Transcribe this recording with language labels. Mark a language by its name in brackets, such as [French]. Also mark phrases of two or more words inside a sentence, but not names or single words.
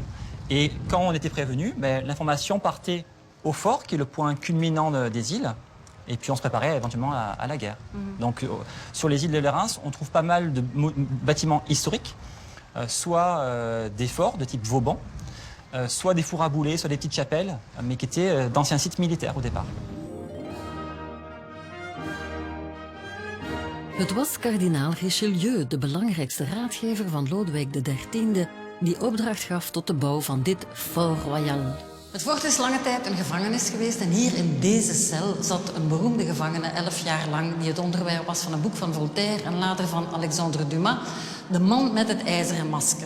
[French] Et quand on était prévenu, l'information partait au fort, qui est le point culminant des îles, et puis on se préparait éventuellement à la guerre. Donc sur les îles de Lérins, on trouve pas mal de bâtiments historiques, soit des forts de type Vauban, soit des fours à boulets, soit des petites chapelles, mais qui étaient d'anciens sites militaires au départ. [Dutch] Het was kardinaal Richelieu, de belangrijkste raadgever van Lodewijk XIII, die opdracht gaf tot de bouw van dit Fort Royal. Het fort is lange tijd een gevangenis geweest en hier in deze cel zat een beroemde gevangene 11 jaar lang die het onderwerp was van een boek van Voltaire en later van Alexandre Dumas, De man met het ijzeren masker.